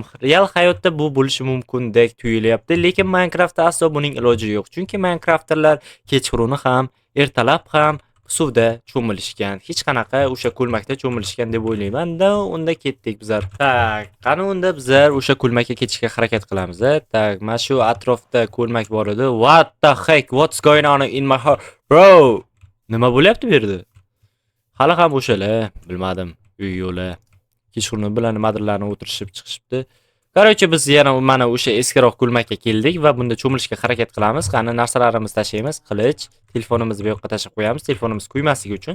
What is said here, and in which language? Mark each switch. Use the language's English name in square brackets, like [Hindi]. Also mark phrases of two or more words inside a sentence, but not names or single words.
[Uzbek] Real hayotda bu bo'lishi mumkindek tuyulyapti, lekin Minecraftda aslo buning iloji yo'q. Chunki Minecraftdalar kechquruni ham, ertalab ham suvda cho'milishgan. Hech qanaqa o'sha ko'lmakda cho'milishgan deb o'ylayman-da. Unda ketdik bizlar. Tak, qani unda bizlar o'sha ko'lmakka ketishga harakat qilamiz. Tak, mana shu atrofda ko'lmak bor edi. [English] What the heck? What's going on in my heart? [Uzbek] Bro, nima bo'lyapti bu yerda? Hali ham o'shalar, bilmadim, uy yo'li. Kechqurun bilan nimadirlarni o'tirishib chiqishibdi. Короче, biz yana mana o'sha eskiroq ko'lmakka keldik va bunda cho'milishga harakat qilamiz. Qani narsalarimizni tashlaymiz, qilich, telefonimizni bu yoqqa tashlab qo'yamiz, telefonimiz kuymasligi uchun.